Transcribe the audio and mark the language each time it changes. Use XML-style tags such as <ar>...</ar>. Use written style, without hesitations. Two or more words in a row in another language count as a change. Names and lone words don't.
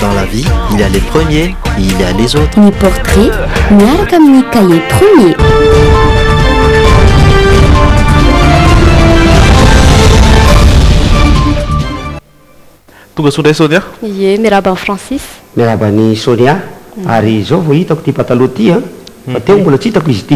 <fr>vie, il y a les premiers et il y a les autres. Ni portrait,</fr> <mg>miaraka amin'ny</mg> <fr>cahier premier.</fr> <mg>Tonga sondray Sonia? Ie, miraba Francis. Miraba ny Sonia. Ary zao vao hitako ty pataloha ty fa teo mbola tsy hitako izy ty.</mg>